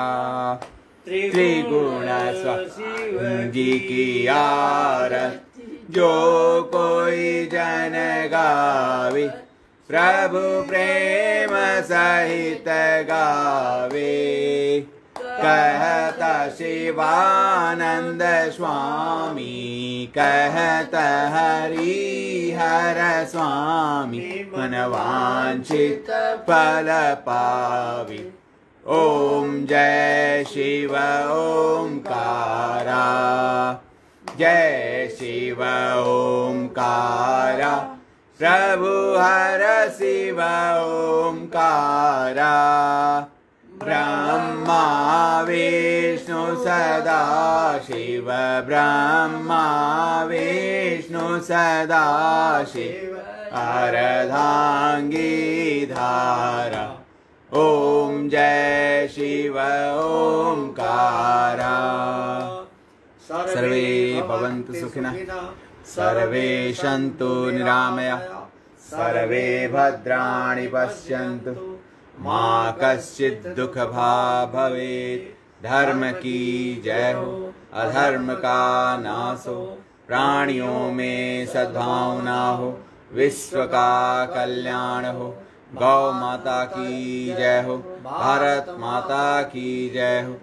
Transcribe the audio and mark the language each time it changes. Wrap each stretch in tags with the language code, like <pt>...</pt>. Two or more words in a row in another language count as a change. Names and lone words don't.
<hi>त्रिगुण शिव जी की आरती जो कोई जन गावे प्रभु प्रेम सहित गावे। कहता शिवानंद स्वामी कहता हरि हर स्वामी मनवांछित फल पावे। ओम जय शिव ओंकारा। जय शिव ओंकारा। प्रभु हर शिव ओंकारा। ब्रह्मा विष्णु सदा शिव ब्रह्मा विष्णु सदा शिव अर्धांगी धारा। ओम जय शिव ओंकारा।</hi> <sa>सर्वे भवन्तु सुखिनः सर्वे सन्तु निरामयाः सर्वे भद्राणि पश्यन्तु मा कश्चित् दुःखभाग् भवेत्।</sa> <hi>धर्म की जय हो अधर्म का नाश हो। प्राणियों में सद्भावना हो विश्व का कल्याण हो। गौ माता की जय हो भारत माता की जय हो।</hi>